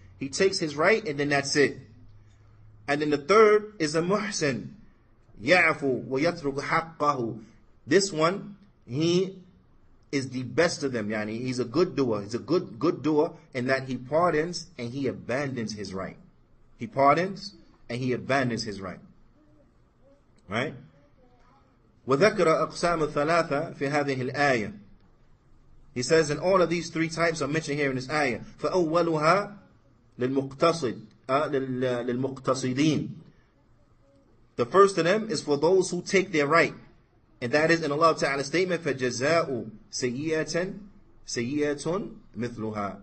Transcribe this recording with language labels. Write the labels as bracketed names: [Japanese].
[English] He takes his right and then that's it. And then the third is a muhsin, [Arabic] يَعْفُ وَيَتْرُكُ حَقَّهُ. [English] This one, he is the best of them. Yani, he's a good doer. He's a good doer in that he pardons and he abandons his right. He pardons and he abandons his right. Right? [Arabic] وذكر أقسام الثلاثة في هذه الآية. [English] He says, and all of these three types are mentioned here in this ayah. [Arabic] فأولها للمقتصدين. [English] The first of them is for those who take their right. And that is in Allah Ta'ala's statement, [Arabic] فَجَزَاءُ سَيِّئَةً سَيِّئَةٌ مِثْلُهَا.